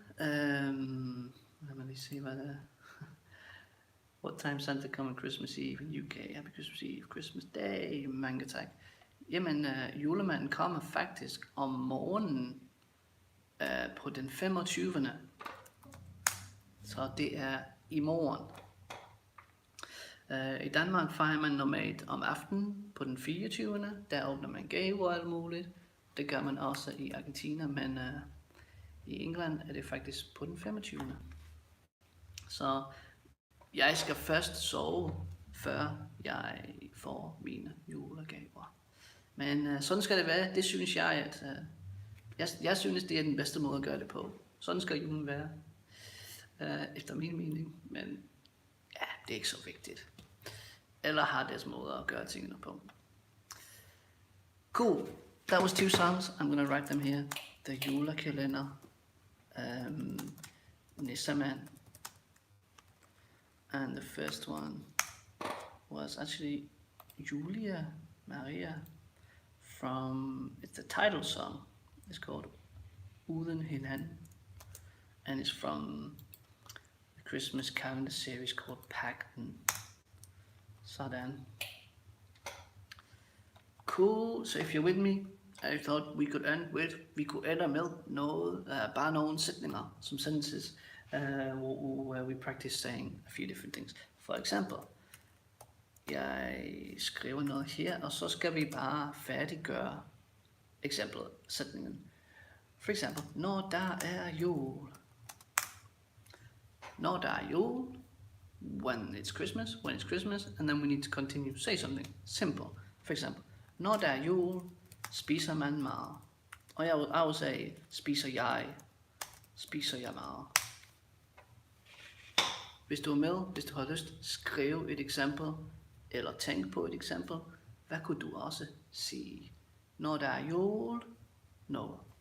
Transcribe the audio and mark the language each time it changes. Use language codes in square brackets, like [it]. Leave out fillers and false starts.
[da] Lad mig lige se, hvad det er. [en] What time Santa come on Christmas Eve in UK? [da] Happy Christmas Eve, Christmas Day, mange tak. Jamen, julemanden kommer faktisk om morgenen på den 25. Så det er i morgen. I Danmark fejrer man normalt om aftenen på den 24. Der åbner man gaver og alt muligt. Det gør man også i Argentina, men i England er det faktisk på den 25. Så jeg skal først sove, før jeg får mine julegaver. Men sådan skal det være. Det synes jeg, at jeg synes, det er den bedste måde at gøre det på. Sådan skal julen være, efter min mening. Men ja, det er ikke så vigtigt. Eller har deres måde at gøre tingene på. [en] Cool. That was two songs. I'm gonna write them here. The julekalender, Nisseman, and the first one was actually Julia Maria from, it's the title song. It's called Uden hinanden, and it's from the Christmas calendar series called Pagten. [da] Sådan. [en] Cool. So if you're with me, I thought we could end med noget, bare nogle sætninger som sentences, where we practice saying a few different things. [da] For example, jeg skriver noget her, og så skal vi bare færdiggøre sætningen. For example, når der er jul. [en] Når der er jul, when it's Christmas, and then we need to continue to say something simple. [da] For example, når der er jul, spiser man meget. Og I will say, spiser jeg meget. Hvis du er med, hvis du har lyst, skriv et eksempel, eller tænk på et eksempel. Hvad kunne du også sige? Når der er jul, no.